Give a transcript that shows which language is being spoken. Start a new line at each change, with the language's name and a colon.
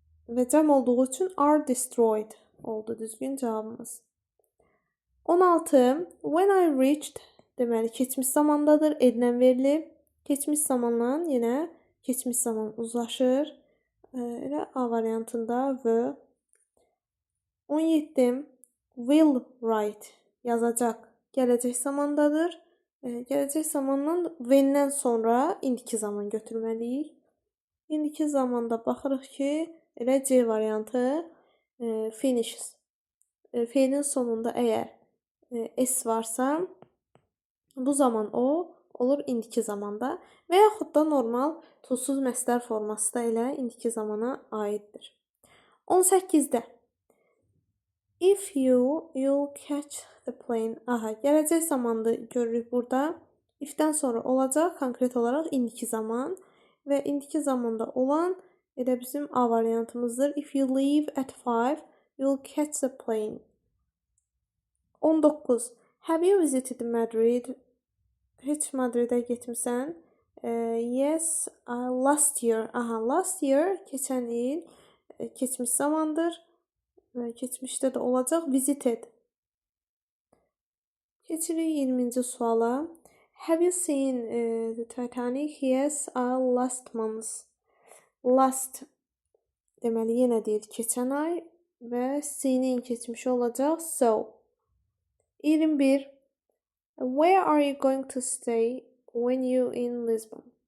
Azerbaijani: Və cəm olduğu üçün are destroyed oldu düzgün cavabımız. 16. When I reached deməli keçmiş zamandadır, edilən verilib. Keçmiş zamanla yenə keçmiş zaman uzlaşır. Elə A variantında were. 17. Will write yazacaq gələcək zamandadır. Gələcək zamandan when-dən sonra indiki zaman götürməliyik. İndiki zamanda baxırıq ki, elə C variantı finishes. Feilin sonunda əgər S varsa, bu zaman o olur indiki zamanda və yaxud da normal tuzsuz məsdər forması da elə indiki zamana aiddir.
English: 18-də if you'll catch the plane.
Azerbaijani: Aha, gələcək zamanı görürük burada. If-dən sonra olacaq konkret olaraq indiki zaman və indiki zamanda olan elə bizim A variantımızdır.
English: If you leave at 5, you'll catch the plane. 19. Have you visited Madrid?
Azerbaijani: Heç Madridə getmisən?
English: Yes, last year.
Azerbaijani: Aha, last year keçən il keçmiş zamandır. Keçmişdə də olacaq. Visited. Keçirik 20-ci suala.
English: Have you seen the Titanic? Yes, last month.
Azerbaijani: Last deməli yenə deyir keçən ay və seen-in keçmişi olacaq.
English: So. 21. Where are you going to stay when you in Lisbon?